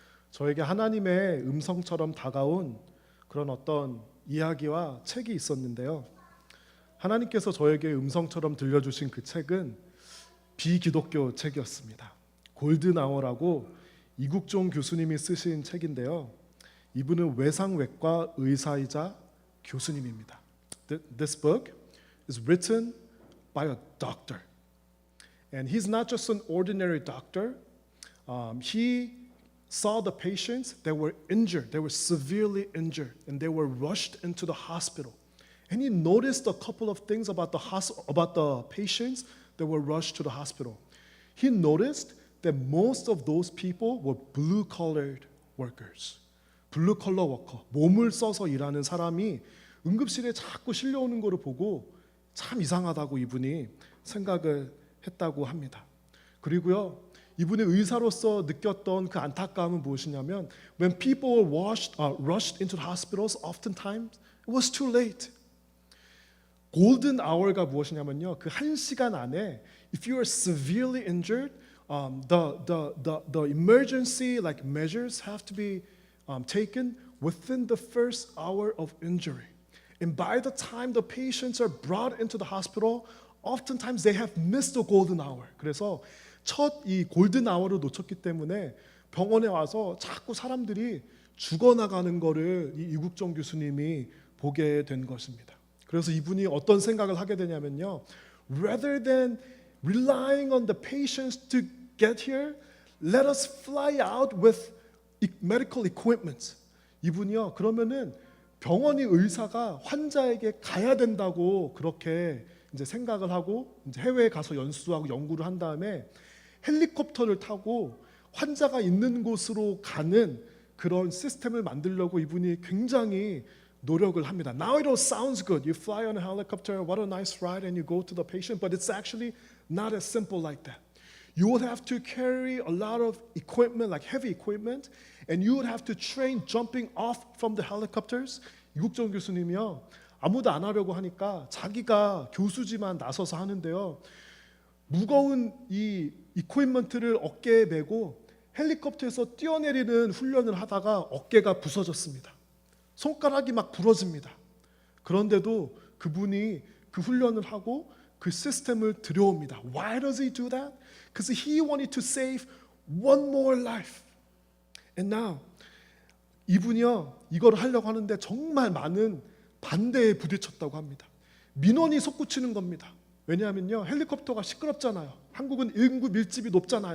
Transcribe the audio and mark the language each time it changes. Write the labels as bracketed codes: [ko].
[ko] 저에게 하나님의 음성처럼 다가온 그런 어떤 이야기와 책이 있었는데요. 하나님께서 저에게 음성처럼 들려주신 그 책은 비기독교 책이었습니다. 골든아워라고 이국종 교수님이 쓰신 책인데요. 이분은 외상외과 의사이자 교수님입니다. [en] This book is written by a doctor. And he's not just an ordinary doctor. He saw the patients that were injured, they were severely injured, and they were rushed into the hospital. And he noticed a couple of things about the patients that were rushed to the hospital. He noticed that most of those people were blue-collared workers. [ko] 블루컬러 워커, 몸을 써서 일하는 사람이 응급실에 자꾸 실려오는 거를 보고 참 이상하다고 이분이 생각을 했다고 합니다. 그리고요, 이분의 의사로서 느꼈던 그 안타까움은 무엇이냐면 [en] when people were rushed into the hospitals, oftentimes it was too late. [ko] 골든 아워가 무엇이냐면요, 그 1시간 안에 [en] if you are severely injured, the emergency like measures have to be taken within the first hour of injury. [ko] And by the time the patients are brought into the hospital, oftentimes they have missed the golden hour. 그래서 첫 이 골든 아워를 놓쳤기 때문에 병원에 와서 자꾸 사람들이 죽어나가는 거를 이 이국종 교수님이 보게 된 것입니다. 그래서 이분이 어떤 생각을 하게 되냐면요, [en] rather than relying on the patients to get here, let us fly out with medical equipment. [ko] 이분이요, 그러면은 병원의 의사가 환자에게 가야 된다고 그렇게 이제 생각을 하고 이제 해외에 가서 연수하고 연구를 한 다음에 헬리콥터를 타고 환자가 있는 곳으로 가는 그런 시스템을 만들려고 이분이 굉장히 노력을 합니다. [en] Now it all sounds good. You fly on a helicopter, what a nice ride, and you go to the patient. But it's actually not as simple like that. You would have to carry a lot of equipment, like heavy equipment, and you would have to train jumping off from the helicopters. [ko] 이국종 교수님이요, 아무도 안 하려고 하니까 자기가 교수지만 나서서 하는데요, 무거운 이 이퀴프먼트를 어깨에 메고 헬리콥터에서 뛰어내리는 훈련을 하다가 어깨가 부서졌습니다. 손가락이 막 부러집니다. 그런데도 그분이 그 훈련을 하고 그 시스템을 들여옵니다. [en] Why does he do that? Because he wanted to save one more life. And now [ko] 이분이요, 이걸 하려고 하는데 정말 많은 반대에 부딪혔다고 합니다. 민원이 솟구치는 겁니다. 왜냐하면요, 헬리콥터가 시끄럽잖아요. 한국은 인구 밀집이 높잖아요.